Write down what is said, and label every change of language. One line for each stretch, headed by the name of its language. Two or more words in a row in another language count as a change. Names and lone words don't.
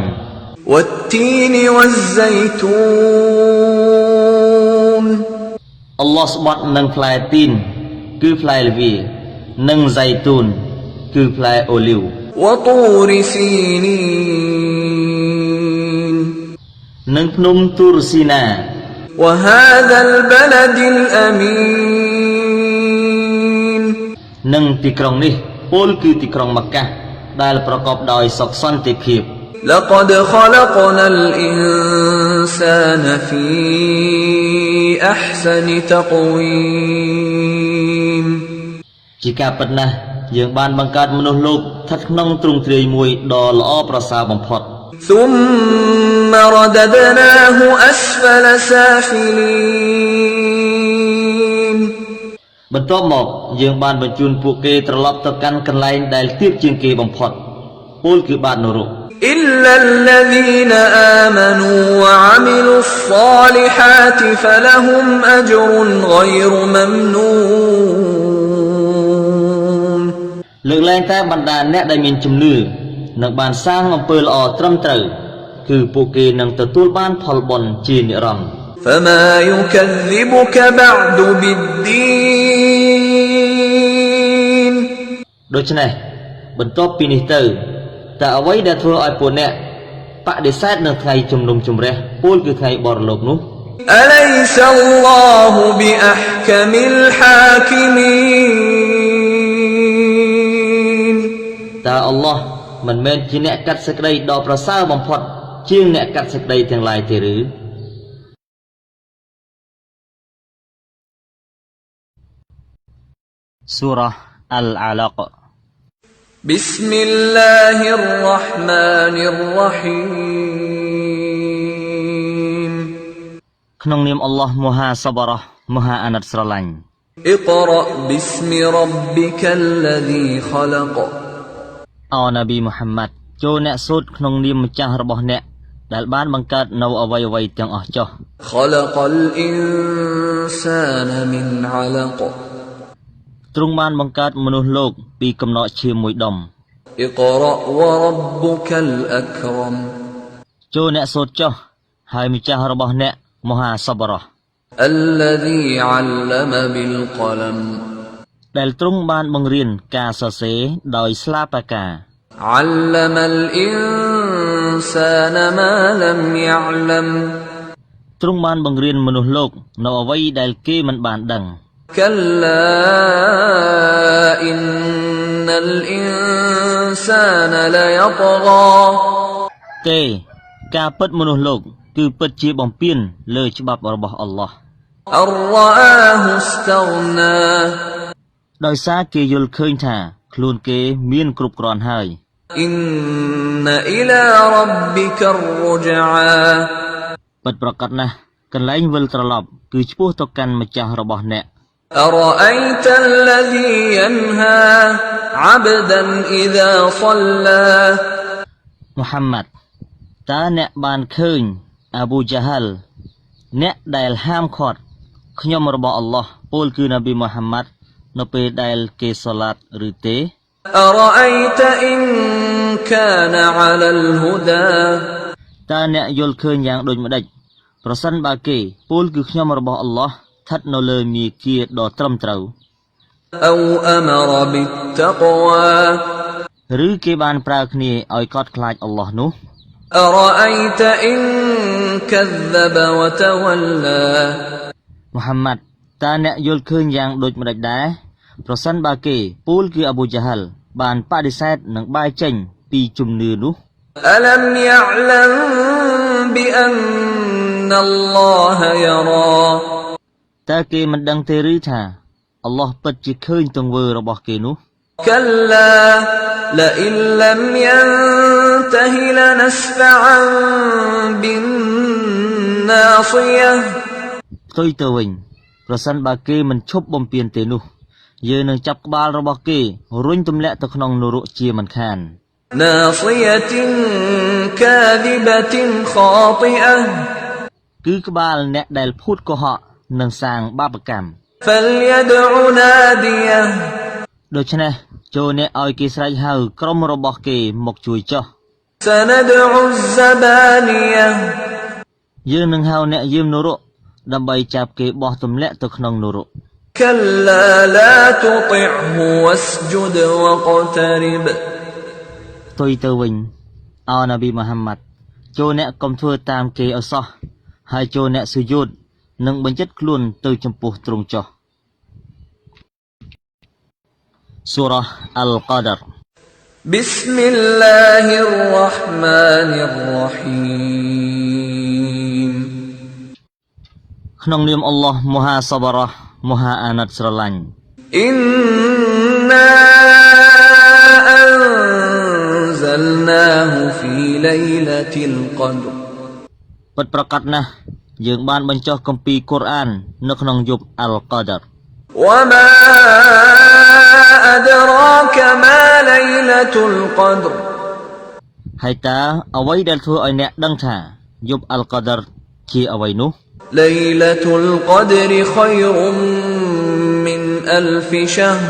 Arabic: والتين والزيتون
Khmer: អល់ឡោះស្បត់នឹងផ្លែទីនគឺផ្លែល្វានិងសៃទូនគឺផ្លែអូលីវ
Arabic: وطور سينين
Khmer: និងភ្នំទូរស៊ីណា
Arabic: وهذا البلد الأمين
Khmer: និងទីក្រុងនេះពោលគឺទីក្រុងម៉ាកាដែលប្រកបដោយសុខសន្តិភាព
Arabic: لقد خلقنا الإنسان في أحسن تقويم
Khmer: ជាការពិតណាស់យើងបានបង្កើតមនុស្សលោកស្ថិតក្នុងទ្រង់ទ្រាយមួយដ៏ល្អប្រសើរបំផុត
Arabic: ثم رددناه أسفل سافلين
Khmer: បន្ទាប់មកយើងបានបញ្ជូនពួកគេត្រឡប់ទៅកាន់កន្លែងដែលទាបជាងគេបំផុតពោលគឺបាតនរក
Arabic: إلا الذين آمنوا وعملوا الصالحات فلهم أجر غير ممنون
Khmer: លើកលែងតែបណ្ដាអ្នកដែលមានជំនឿនិងបានសាងអំពើល្អត្រឹមត្រូវគឺពួកគេនឹងទទួលបានផលបុណ្យជានិរន្តរ៍
Arabic: فما يكذبك بعد بالدين
Khmer: ដូច្នេះបន្ទាប់ពីនេះទៅតើអ្វីដែលធ្វើឲ្យពួកអ្នកបដិសេធនៅថ្ងៃជំនុំជម្រះពោលគឺថ្ងៃបរលោកនោះ
Arabic: أليس الله بأحكم الحاكمين
Khmer: តើអល់ឡោះមិនមែនជាអ្នកកាត់សេចក្តីដ៏ប្រសើរបំផុតជាងអ្នកកាត់សេចក្តីទាំងឡាយទេឬ Surah Al-Alaq
Arabic: بسم الله الرحمن الرحيم
Khmer: ក្នុងនាមអល់ឡោះមហាសប្បុរសមហាអាណិតស្រឡាញ់
Arabic: اقرأ باسم ربك الذي خلق
Khmer: អូនប៊ីមូហាម៉ាត់ចូលអ្នកសូត្រក្នុងនាមម្ចាស់របស់អ្នកដែលបានបង្កើតនៅអ្វីៗទាំងអស់ចុះ
Arabic: خلق الإنسان من علق
Khmer: ទ្រង់បានបង្កើតមនុស្សលោកពីកំណកឈាមមួយដុំ
Arabic: اقرأ وربك الأكرم
Khmer: ចូលអ្នកសូត្រចុះហើយម្ចាស់របស់អ្នកមហាសប្បុរស
Arabic: الذي علم بالقلم
Khmer: ដែលទ្រង់បានបង្រៀនការសរសេរដោយស្លាបពកា
Arabic: علم الإنسان ما لم يعلم
Khmer: ទ្រង់បានបង្រៀនមនុស្សលោកនៅអ្វីដែលគេមិនបានដឹង
Arabic: كلا إن الإنسان ليطغى
Khmer: ទេការពិតមនុស្សលោកគឺពិតជាបំពានលើច្បាប់របស់អល់ឡោះ
Arabic: أن رآه استغنى
Khmer: ដោយសារគេយល់ឃើញថាខ្លួនគេមានគ្រប់គ្រាន់ហើយ
Arabic: إن إلى ربك الرجعى
Khmer: ពិតប្រាកដណាស់កន្លែងវិលត្រឡប់គឺឆ្ពោះទៅកាន់ម្ចាស់របស់អ្នក
Arabic: أرأيت الذي ينهى عبدا إذا صلى
Khmer: មូហាម៉ាត់តើអ្នកបានឃើញអាប៊ូជាហាល់អ្នកដែលហាមឃាត់ខ្ញុំរបស់អល់ឡោះពោលគឺនប៊ីមូហាម៉ាត់នៅពេលដែលគេសូឡាតឬទេ
Arabic: أرأيت إن كان على الهدى
Khmer: តើអ្នកយល់ឃើញយ៉ាងដូចម្ដេចប្រសិនបើគេពោលគឺខ្ញុំរបស់អល់ឡោះស្ថិតនៅលើមាគ៌ាដ៏ត្រឹមត្រូវ
Arabic: أو أمر بالتقوى
Khmer: ឬគេបានប្រើគ្នាឲ្យកត់ខ្លាចអល់ឡោះនោះ
Arabic: أرأيت إن كذب وتولى
Khmer: មូហាម៉ាត់តើអ្នកយល់ឃើញយ៉ាងដូចម្ដេចដែរប្រសិនបើគេពោលគឺអាប៊ូជាហាល់បានបដិសេធនិងបែរចេញពីជំនឿនោះ
Arabic: ألم يعلم بأن الله يرى
Khmer: តើគេមិនដឹងទេឬថាអល់ឡោះពិតជាឃើញទង្វើរបស់គេនោះ
Arabic: كلا لئن لم ينته لنسفعا بالناصية
Khmer: ផ្ទុយទៅវិញប្រសិនបើគេមិនឈប់បំពេញទេនោះយើងនឹងចាប់ក្បាលរបស់គេរុញទម្លាក់ទៅក្នុងនរកជាមិនខាន
Arabic: ناصية كاذبة خاطئة
Khmer: គឺក្បាលអ្នកដែលភូតកុហកនិងសាងបាបកម្ម
Arabic: فليدع ناديه
Khmer: ដូច្នេះចូលអ្នកឲ្យគេស្រែកហៅក្រុមរបស់គេមកជួយចុះ
Arabic: سندع الزبانية
Khmer: យើងនឹងហៅអ្នកយាមនរកដើម្បីចាប់គេបោះទម្លាក់ទៅក្នុងនរក
Arabic: كلا لا تطعه واسجد واقترب
Khmer: ទុយទៅវិញអោនប៊ីមូហាម៉ាត់ចូលអ្នកកុំធ្វើតាមគេឲ្យសោះហើយចូលអ្នកសុយូតនិងបញ្ចិតខ្លួនទៅចំពោះទ្រង់ចុះសូរ៉ាអលកដរ
Arabic: بسم الله الرحمن الرحيم
Khmer: ក្នុងនាមអល់ឡោះមហាសបរោះមហាអាណិតស្រឡាញ់
Arabic: إنا أنزلناه في ليلة القدر
Khmer: ពិតប្រាកដណាស់យើងបានបញ្ចុះគម្ពីរកូរ៉ាននៅក្នុងយប់អលកដរ
Arabic: وما أدراك ما ليلة القدر
Khmer: ហើយតើអ្វីដែលធ្វើឲ្យអ្នកដឹងថាយប់អលកដរជាអ្វីនោះ
Arabic: ليلة القدر خير من ألف شهر